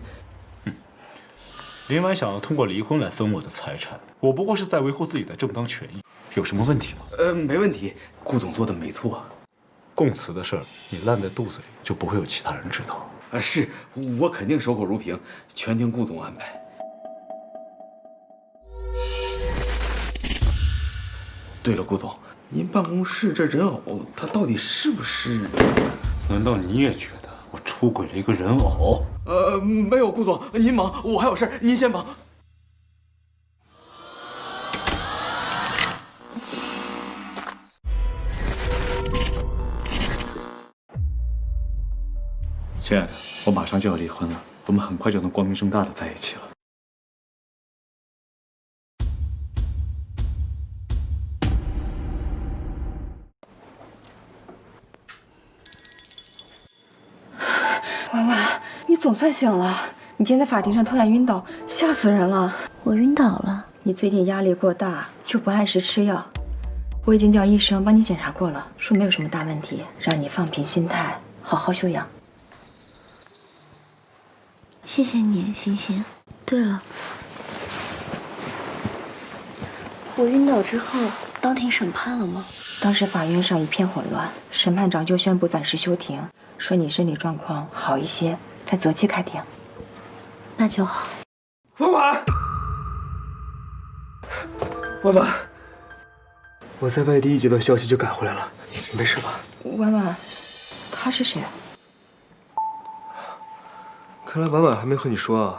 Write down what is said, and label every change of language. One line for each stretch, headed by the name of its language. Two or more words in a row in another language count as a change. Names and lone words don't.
Chinese: 林婉想要通過離婚來分我的財產，我不過是在維護自己的正當權益，有什麼問題嗎？沒問題，顧總做的沒錯。供詞的事兒，你爛在肚子裡，就不會有其他人知道。是，我肯定守口如瓶，全聽顧總安排。對了，顧總，您辦公室這人偶，它到底是不是？難道你也覺得我出軌了一個人偶？沒有，顧總，您忙，我還有事，您先忙。親愛的，我馬上就要離婚了，我們很快就能光明正大的在一起了。婉婉，你总算醒了！你今天在法庭上突然暈倒，嚇死人了。我暈倒了？你最近壓力過大，就不按時吃藥。我已經叫醫生幫你檢查過了，說沒有什麼大問題，讓你放平心態，好好休養。謝謝你，欣欣。對了，我暈倒之後，當庭審判了嗎？當時法院上一片混亂，審判長就宣布暫時休庭，說你身體狀況好一些，再擇期開庭。那就好。婉婉，婉婉，我在外地一接到消息就趕回來了，沒事吧？婉婉，他是誰？看來婉婉還沒和你說啊。